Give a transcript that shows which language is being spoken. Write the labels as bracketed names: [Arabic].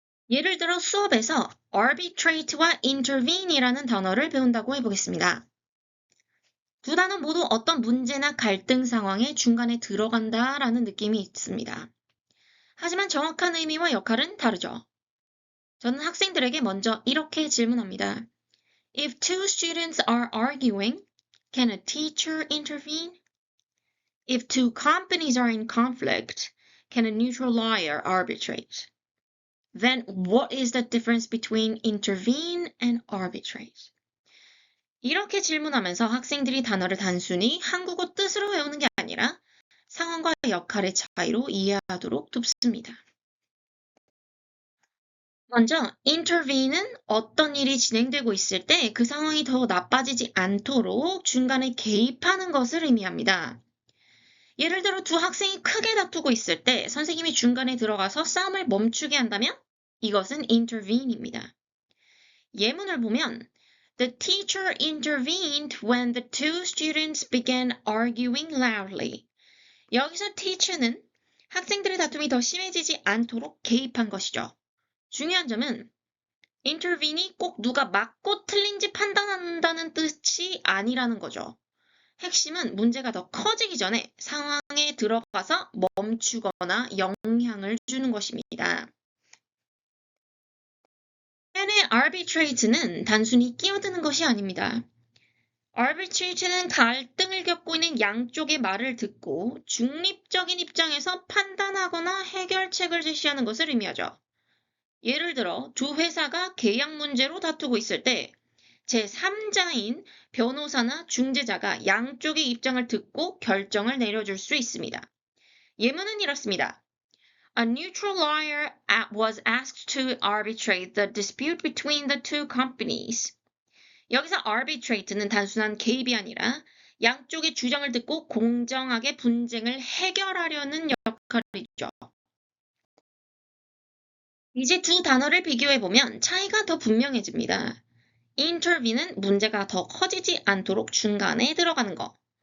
[Korean] 예를 들어 수업에서 arbitrate와 intervene이라는 단어를 배운다고 해보겠습니다. 두 단어 모두 어떤 문제나 갈등 상황의 중간에 들어간다라는 느낌이 있습니다. 하지만 정확한 의미와 역할은 다르죠. 저는 학생들에게 먼저 이렇게 질문합니다. [English] If two students are arguing, can a teacher intervene? If two companies are in conflict, can a neutral lawyer arbitrate? Then what is the difference between intervene and arbitrate? [Korean] 이렇게 질문하면서 학생들이 단어를 단순히 한국어 뜻으로 외우는 게 아니라 상황과 역할의 차이로 이해하도록 돕습니다. 먼저 intervene은 어떤 일이 진행되고 있을 때 그 상황이 더 나빠지지 않도록 중간에 개입하는 것을 의미합니다. 예를 들어 두 학생이 크게 다투고 있을 때 선생님이 중간에 들어가서 싸움을 멈추게 한다면 이것은 intervene입니다. 예문을 보면 [English] The teacher intervened when the two students began arguing loudly. [Korean] 여기서 teacher는 학생들의 다툼이 더 심해지지 않도록 개입한 것이죠. 중요한 점은 intervene이 꼭 누가 맞고 틀린지 판단한다는 뜻이 아니라는 거죠. 핵심은 문제가 더 커지기 전에 상황에 들어가서 멈추거나 영향을 주는 것입니다. 반면에 arbitrate는 단순히 끼어드는 것이 아닙니다. arbitrate는 갈등을 겪고 있는 양쪽의 말을 듣고 중립적인 입장에서 판단하거나 해결책을 제시하는 것을 의미하죠. 예를 들어 두 회사가 계약 문제로 다투고 있을 때 제3자인 변호사나 중재자가 양쪽의 입장을 듣고 결정을 내려줄 수 있습니다. 예문은 이렇습니다. [English] A neutral lawyer was asked to arbitrate the dispute between the two companies. [Korean] 여기서 arbitrate는 단순한 개입이 아니라 양쪽의 주장을 듣고 공정하게 분쟁을 해결하려는 역할이죠. 이제 두 단어를 비교해보면 차이가 더 분명해집니다. intervene는 문제가 더 커지지 않도록 중간에 들어가는 것.